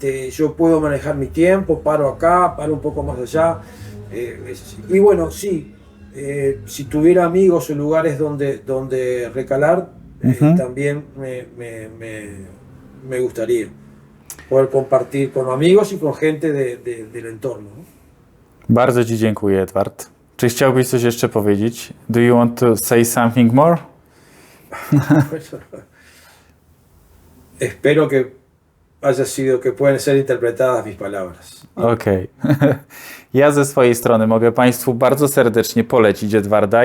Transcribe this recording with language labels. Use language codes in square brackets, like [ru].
[es] Yo puedo manejar mi tiempo, paro acá, paro un poco más allá. Y bueno, sí, si tuviera amigos o lugares donde recalar, también me gustaría poder compartir con amigos y con gente del entorno, ¿no? [pl] Bardzo Ci dziękuję, Edward. Czy chciałbyś coś jeszcze powiedzieć? [en] Do you want to say something more? [es] Espero que puedan ser interpretadas mis palabras. Okej. [pl] Ja ze swojej strony mogę Państwu bardzo serdecznie polecić Edwarda.